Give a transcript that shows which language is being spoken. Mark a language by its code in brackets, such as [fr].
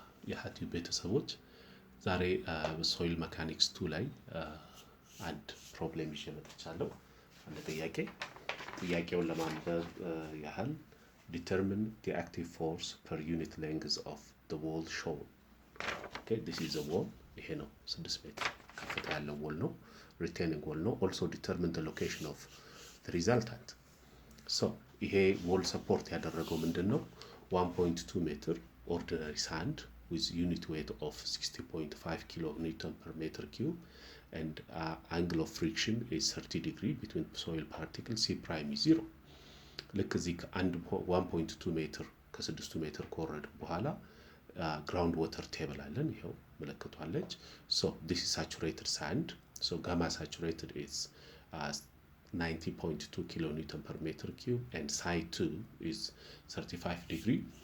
[am] የሀቲው ቤተሰቦች ዛሬ በሶይል መካኒክስ 2 ላይ አንድ ፕሮብሌም ይዤ መጥቻለሁ። አንድ ጥያቄውን ለማንበብ ያህል [en] determine the active force per unit length of the wall shown. Okay, this is a wall. [am] ይሄ ነው 6 ሜትር ከፍታ ያለው wall ነው። retaining wall ነው. [en] Also determine the location of the resultant. So [am] ይሄ wall support ያደረገው ምንድነው? [en] 1.2 meter ordinary sand with unit weight of 60.5 kilonewton per meter cube and angle of friction is 30 degree between soil particles. C prime is 0. [am] ልክ እዚህ ከአንድ 1.2 ሜትር ከ6 ሜትር ከወረደ በኋላ ground water table አለን። ይሄው ምልክቷለች። [en] So this is saturated sand. So gamma saturated is 90.2 kilonewton per meter cube and psi 2 is 35 degree.